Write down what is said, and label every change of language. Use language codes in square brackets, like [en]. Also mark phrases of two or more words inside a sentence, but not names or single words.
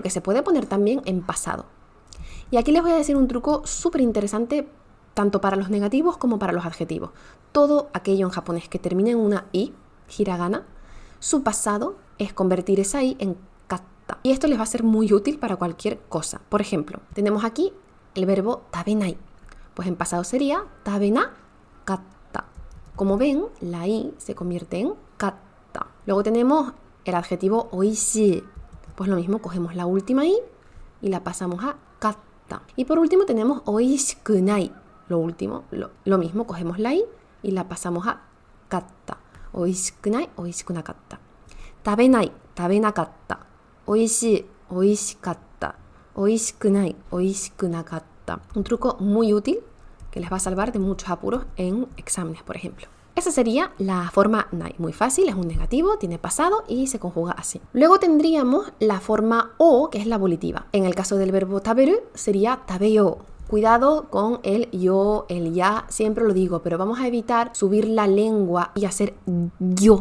[es] Porque se puede poner también en pasado. Y aquí les voy a decir un truco súper interesante tanto para los negativos como para los adjetivos. Todo aquello en japonés que termine en una i, hiragana, su pasado es convertir esa i en katta. Y esto les va a ser muy útil para cualquier cosa. Por ejemplo, tenemos aquí el verbo tabenai. Pues en pasado sería [ja] 食べなかった. [es] Como ven, la i se convierte en katta. Luego tenemos el adjetivo oishii. Pues lo mismo, cogemos la última i y la pasamos a katta. Y por último tenemos oishikunai. Lo último, lo mismo, cogemos la i y la pasamos a katta. [ja] おいしくない、おいしくなかった. 食べない、食べなかった。おいしい、おいしかった. おいしくない、おいしくなかった. [es] Un truco muy útil que les va a salvar de muchos apuros en exámenes, por ejemplo. Esa sería la forma nai. Muy fácil, es un negativo, tiene pasado y se conjuga así. Luego tendríamos la forma o, que es la volitiva. En el caso del verbo taberu sería tabeyo. Cuidado con el yo, el ya, siempre lo digo, pero vamos a evitar subir la lengua y hacer yo.